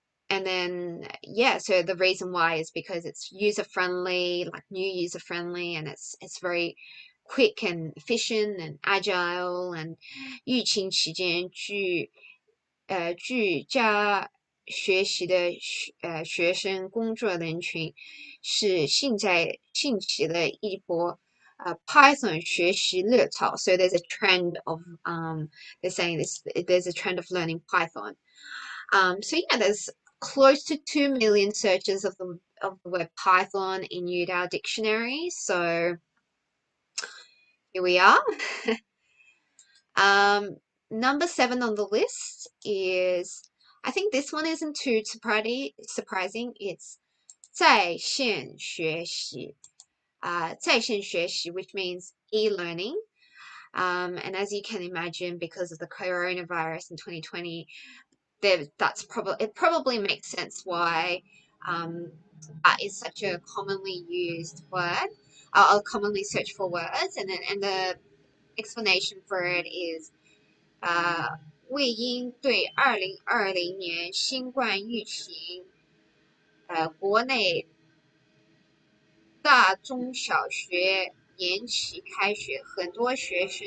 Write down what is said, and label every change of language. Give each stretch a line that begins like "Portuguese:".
English: And then, yeah, so the reason why is because it's user-friendly, like new user-friendly, and it's very quick and efficient and agile.
Chinese: And 疫情期间居家学习的学生工作人群是兴起的一波Python 学习热潮.
English: So there's a trend of they're saying this, there's a trend of learning Python. So yeah, there's close to 2 million searches of the word Python in Youdao dictionary. So here we are. Number 7 on the list is, I think this one isn't too surprising. It's 在线学习. 在线学习, which means e-learning. And as you can imagine, because of the coronavirus in 2020, it probably makes sense why that is such a commonly used word, or commonly searched for words. And the explanation for it is
Chinese: 为因对2020年新冠疫情国内大中小学延期开学，很多学